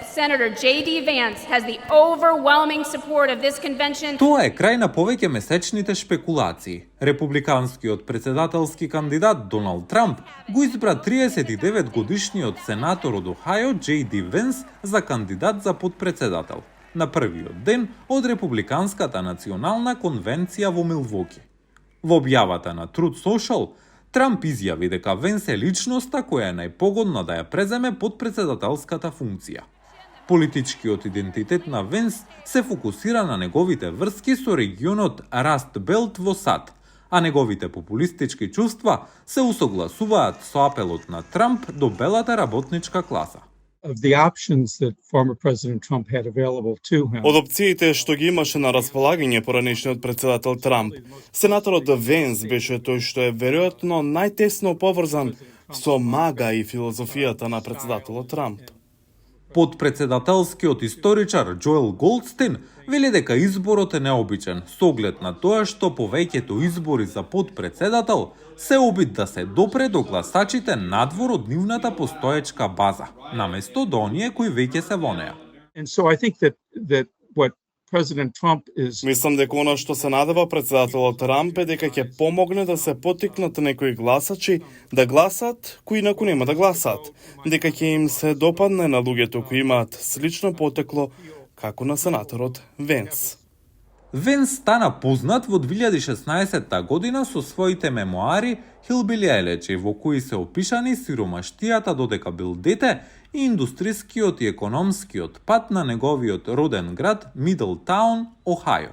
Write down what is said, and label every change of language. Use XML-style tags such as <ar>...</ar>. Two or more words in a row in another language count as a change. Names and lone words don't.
<en>Senator J.D. Vance has the overwhelming support of this convention.</en> <mk>Тоа е крај на повеќе месечните шпекулации. Републиканскиот председателски кандидат Доналд Трамп го избра 39 годишниот сенатор од Охајо J.D. Венс за кандидат за подпредседател на првиот ден од Републиканската национална конвенција во Милвоки. Во објавата на Truth Social, Трамп изјави дека Венс е личноста која е најпогодна да ја преземе подпредседателската функција. Политичкиот идентитет на Венс се фокусира на неговите врски со регионот Раст Белт во САД, а неговите популистички чувства се усогласуваат со апелот на Трамп до белата работничка класа.</mk> <en>Of the options that former President Trump had available to him.</en> <mk>Од опциите што ги имаше на располагање поранешниот председател Трамп, сенаторот Венс беше тој што е веројатно најтесно поврзан со мага и филозофијата на председателот Трамп. Подпредседателскиот историчар Джоел Голдстин вели дека изборот е необичен со оглед на тоа што повеќето избори за подпредседател се обид да се допре до гласачите надвор од нивната постоечка база, наместо до оние кои веќе се во неа.</mk> <en>And so I think that what President Trump is</en> <mk>Мислам дека она што се надева председателот Трамп е дека ќе помогне да се поттикнат некои гласачи да гласат кои инаку нема да гласат, дека ќе им се допадне на луѓето кои имаат слично потекло како на сенаторот Венс. Венс стана познат во 2016 година со своите мемоари Hillbilly Elegy, во кои се опишани сиромаштијата додека бил дете и индустрискиот и економскиот пат на неговиот роден град Мидлтаун, Охајо.</mk>